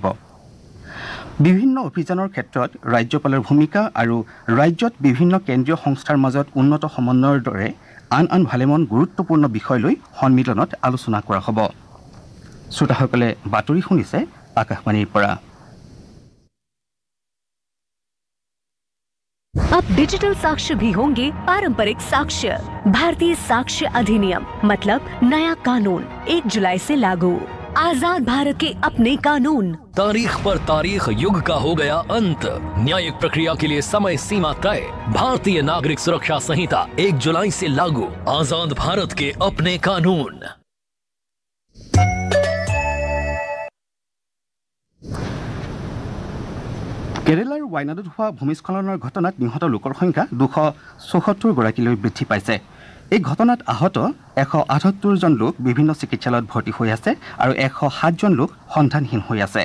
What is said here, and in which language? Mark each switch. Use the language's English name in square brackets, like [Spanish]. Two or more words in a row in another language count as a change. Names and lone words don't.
[Assamese] বিভিন্ন অভিযানৰ ক্ষেত্ৰত ৰাজ্যপালৰ ভূমিকা আৰু ৰাজ্যত বিভিন্ন কেন্দ্ৰীয় সংস্থাৰ মাজত উন্নত সমন্বয়ৰ দৰে আন ভালেমান গুৰুত্বপূৰ্ণ বিষয় লৈ সন্মিলনত আলোচনা কৰা হ'ব। শ্ৰোতাসকলে বাতৰি শুনিছে আকাশবাণীৰ পৰা। [Hindi] अब डिजिटल साक्ष्य भी होंगे पारंपरिक साक्ष्य। भारतीय साक्ष्य अधिनियम मतलब नया कानून 1 जुलाई से लागू। आजाद भारत के अपने कानून। तारीख पर तारीख, युग का हो गया अंत। न्यायिक प्रक्रिया के लिए समय सीमा तय। भारतीय नागरिक सुरक्षा संहिता 1 जुलाई से लागू। आजाद भारत के अपने कानून। [Assamese] কেৰালাৰ ৱাইনাডত হোৱা ভূমিস্খলনৰ ঘটনাত নিহত লোকৰ সংখ্যা 274 গৰাকীলৈ বৃদ্ধি পাইছে। এই ঘটনাত আহত 178 জন লোক বিভিন্ন চিকিৎসালয়ত ভৰ্তি হৈ আছে আৰু 107 জন লোক সন্ধানহীন হৈ আছে।